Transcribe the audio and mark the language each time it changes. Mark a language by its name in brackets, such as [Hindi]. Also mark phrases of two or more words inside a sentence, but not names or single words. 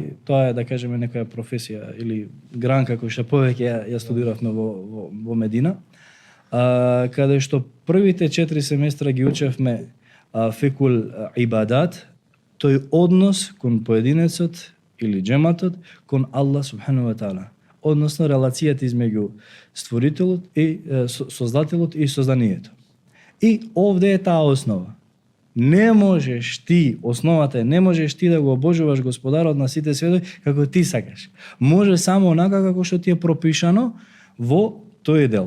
[Macedonian] тоа е да кажеме некоја професија или гранка која што повеќе ја студиравме во Медина. Каде што првите 4 семестра ги учевме [Arabic] فقه العبادات, [Macedonian] тој однос кон поединецот или джематот кон Аллах [Arabic] سبحانه وتعالى. [Macedonian] Односно релацијата измеѓу створителот и создателот и созданието. И овде е таа основа. Не можеш ти, основата е, не можеш ти да го обожуваш Господарот на сите светови како ти сакаш. Може само онака како што ти е пропишано во тој дел.